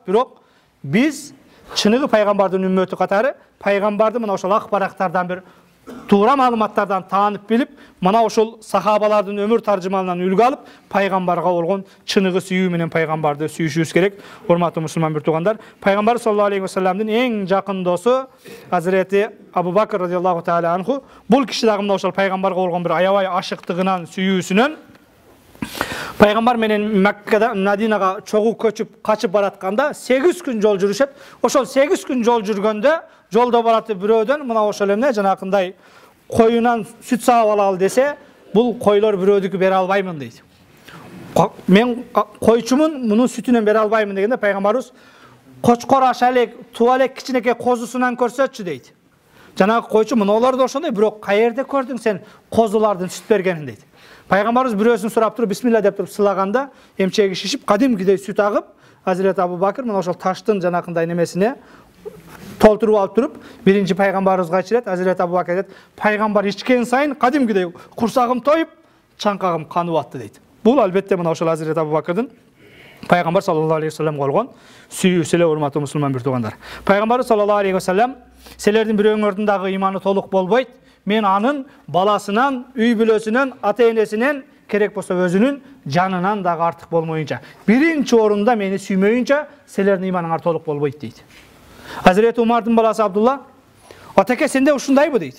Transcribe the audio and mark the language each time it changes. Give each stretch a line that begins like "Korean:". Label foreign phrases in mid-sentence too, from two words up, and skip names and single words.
Kyrgyz: Бирок биз чыныгы пайгамбардын үммөтү катары пайгамбарды мына ошол ак барактардан бир туура маалыматтардан таанып билип, мына ошол сахабалардын өмүр таржымалынан үлгү алып, пайгамбарга болгон чыныгы сүйүү менен пайгамбарды сүйүшүбүз керек. Урматтуу мусулман бир туугандар, пайгамбар
Arabic: صلى الله عليه وسلم
Kyrgyz: эң жакын досу Hazreti Abu Bakr
Arabic: رضي الله تعالى عنه,
Kyrgyz: бул киши дагы мына ошол пайгамбарга болгон бир аябай ашыктыгынан, сүйүүсүнөн пайгамбар менен Маккада Мадинага чогуу көчүп качып баратканда 8 күн жол жүрүшөт. Ошол 8 күн жол жүргөндө жолдо бараты бирөөдөн мына ошол эмне жанакындай коюнан сүт саап алалы десе, бул койлор бирөөдүкү бере албаймын дейт. Мен койчумун бунун сүтүнөн бере албаймын дегенде Пайгамбарыбыз кочкор ашалек, тувалек кичинеке козусунан көрсөтчү дейди. Жанагы койчу муналар да ошондой, бирок каерде көрдүң сен козулардын süt бергенин дейт. Пайгамбарыбыз бирөөсүн сурап туруп бисмилла деп туруп сылаганда эмчеги шишип кадимкидей süt агып, Hazreti Abu Bakr мына ошол таштын жанакындай немесине толтуруп алып туруп, биринчи пайгамбарыбызга ичирет. Hazreti Abu Bakr дейт, пайгамбар ичкен сайын кадимкидей курсагым тоюп, чаңкагым канып атты дейт. Бул албетте мына ошол Hazreti Abu Bakrдын Пайгамбар
Arabic: صلى الله عليه وسلم
Kyrgyz: колгон сүйүүсү эле, урматтуу мусулман бир туугандар. Пайгамбар
Arabic: صلى الله عليه وسلم
Kyrgyz: силердин бирөөңөрдүн дагы иманы толук болбойт. Мен анын баласынан, үй бүлөсүнөн, ата-энесинен, керек болсо өзүнүн жанынан дагы артык болмоюнча, биринчи орунда мени сүймөйүнчө силердин иманыңар толук болбойт дейт. Hazreti Умардын баласы Абдулла, атаке сенде ушундайбы дейт.